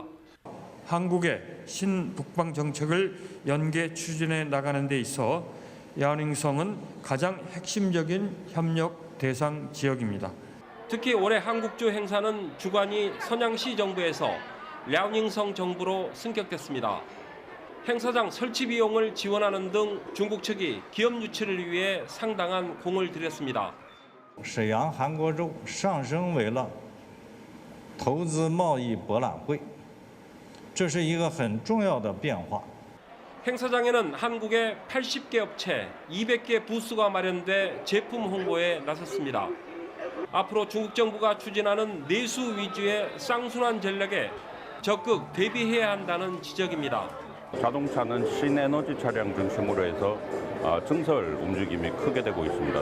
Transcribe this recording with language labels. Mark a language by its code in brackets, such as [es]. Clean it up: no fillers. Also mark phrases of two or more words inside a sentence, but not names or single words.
[ko] 한국의 신북방 정책을 연계 추진해 나가는 데 있어 랴오닝성은 가장 핵심적인 협력 대상 지역입니다. 특히 올해 한국주 행사는 주관이 선양시 정부에서 랴오닝성 정부로 승격됐습니다. 행사장 설치 비용을 지원하는 등 중국 측이 기업 유치를 위해 상당한 공을 들였습니다. [zh] 沈阳韩国州上升为了投资贸易博览会，这是一个很重要的变化。 [ko] 행사장에는 한국의 80개 업체, 200개 부스가 마련돼 제품 홍보에 나섰습니다. 앞으로 중국 정부가 추진하는 내수 위주의 쌍순환 전략에 적극 대비해야 한다는 지적입니다. 자동차는 신에너지 차량 중심으로 해서 증설 움직임이 크게 되고 있습니다.